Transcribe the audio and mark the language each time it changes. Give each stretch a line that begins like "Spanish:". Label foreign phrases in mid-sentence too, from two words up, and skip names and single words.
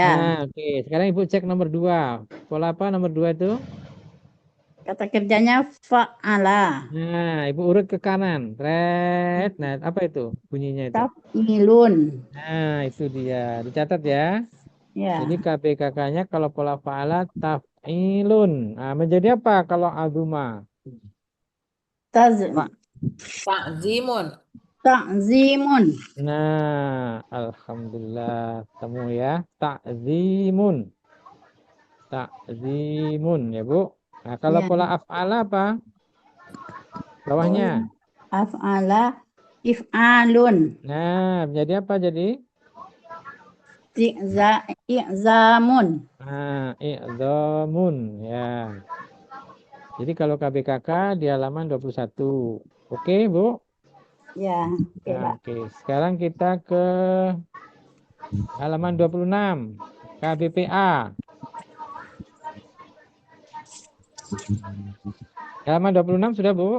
Indonesian: Nah, oke. Sekarang Ibu cek nomor 2. Pola apa nomor 2 itu? Kata kerjanya fa'ala. Nah, Ibu urut ke kanan. Red. Nah, apa itu bunyinya itu? Taf'ilun. Nah, itu dia. Dicatat ya. Ya. Jadi KBKK-nya kalau pola
Arabic: فعّل تفعيل.
Indonesian: Nah, menjadi apa kalau azuma? Ta'zimun. Ta'zimun. Nah, alhamdulillah temu ya. Ta'zimun. Ta'zimun ya, Bu. Nah, kalau pola af'ala apa? Bawahnya.
Arabic: أفعل إفعال.
Indonesian: Nah, menjadi apa jadi? I'zamun. Nah, i'zamun ya. Jadi kalau KBKK di halaman 21. Oke, Bu? Ya, Oke. Sekarang kita ke halaman 26. KBPA. Halaman 26 sudah, Bu?